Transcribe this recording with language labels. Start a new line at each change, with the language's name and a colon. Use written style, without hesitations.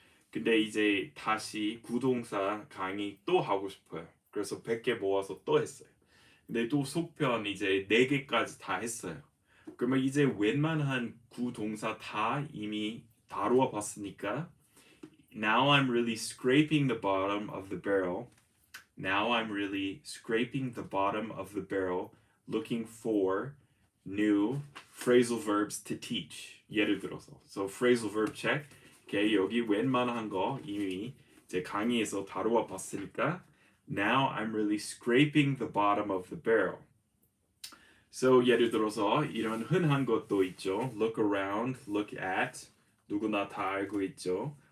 Korean: 근데 이제 다시 구동사 강의 또 하고 싶어요. 그래서 100개 모아서 또 했어요. 근데 또 속편 이제 4개까지 다 했어요. 그러면 이제 웬만한 구동사 다 이미 다루어 봤으니까
English: now I'm really scraping the bottom of the barrel. Now I'm really scraping the bottom of the barrel looking for new phrasal verbs to teach.
Korean: 예를 들어서.
English: So phrasal verb check.
Korean: 오케이, 여기 웬만한 거 이미 이제 강의에서 다루어 봤으니까
English: now I'm really scraping the bottom of the barrel.
Korean: So 예를 들어서 이런 흔한 것도 있죠.
English: Look around, look at.
Korean: 누구나 다 알고 있죠.